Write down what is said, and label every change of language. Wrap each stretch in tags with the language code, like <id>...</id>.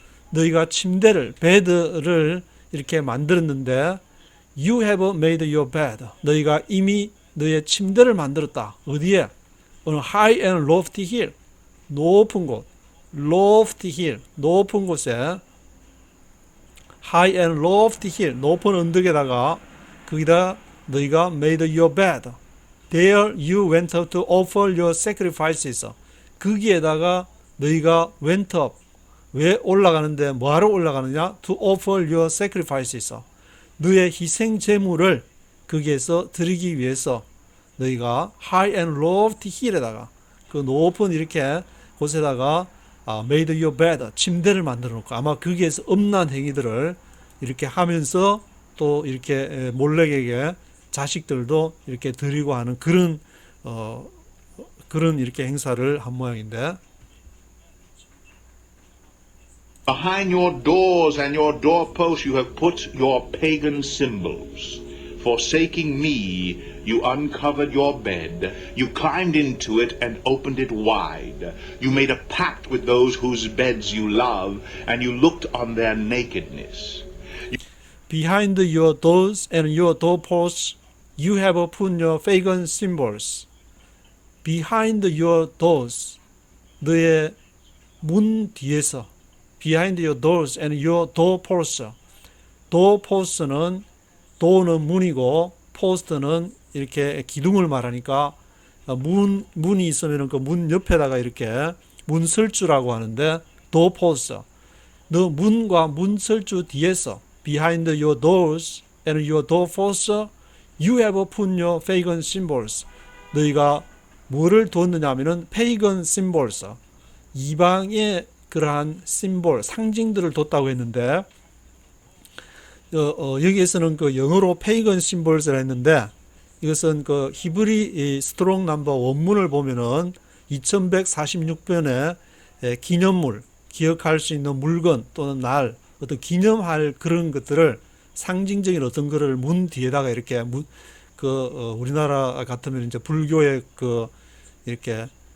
<ko>너희가 침대를, 베드를 이렇게 만들었는데</ko> <en>You have made your bed.</en> <ko>너희가 이미 너의 침대를 만들었다. 어디에?</ko> <en>on a high and lofty hill.</en> <ko>높은 곳.</ko> <en>lofty hill.</en> <ko>높은 곳에</ko> <en>high and lofty hill.</en> <ko>높은 언덕에다가 거기다 너희가</ko> <en>made your bed. There you went up to offer your sacrifices.</en> <ko>거기에다가 너희가</ko> <en>went up.</en> <ko>왜 올라가는데 뭐하러 올라가느냐?</ko> <en>To offer your sacrifices.</en> <ko>너의 희생 제물을 거기에서 드리기 위해서 너희가</ko> <en>high and lofty hill</en> <ko>에다가 그 높은 이렇게 곳에다가</ko> <en>made your bed</en> <ko>침대를 만들어 놓고 아마 거기에서 음란 행위들을 이렇게 하면서 또 이렇게 몰렉에게 자식들도 이렇게 드리고 하는 그런 이렇게 행사를 한 모양인데</ko> <en>Behind your doors and your doorposts you have put your pagan symbols. Forsaking me, you uncovered your bed. You climbed into it and opened it wide. You made a pact with those whose beds you love, and you looked on their nakedness. Behind your doors and your doorposts you have put your pagan symbols. Behind your doors</en> <ko>너의 문 뒤에서</ko> <en>Behind your doors and your doorposts.</en> <ko>doorpost는 door는 문이고 post는 이렇게 기둥을 말하니까 문이 있으면 그 문 옆에다가 이렇게 문설주라고 하는데 doorpost. 너 문과 문설주 뒤에서</ko> <en>behind your doors and your doorposts you have put your pagan symbols.</en> <ko>너희가 뭐를 두었느냐 하면은 pagan symbols. 이방의 그러한 심볼, 상징들을 뒀다고 했는데 여기에서는 그 영어로 pagan symbols라 했는데 이것은 그 히브리 스트롱 넘버 원문을 보면은 2146번에 기념물, 기억할 수 있는 물건 또는 날, 어떤 기념할 그런 것들을 상징적인 어떤 거를 문 뒤에다가 이렇게 우리나라 같으면 이제 불교의 이렇게</ko>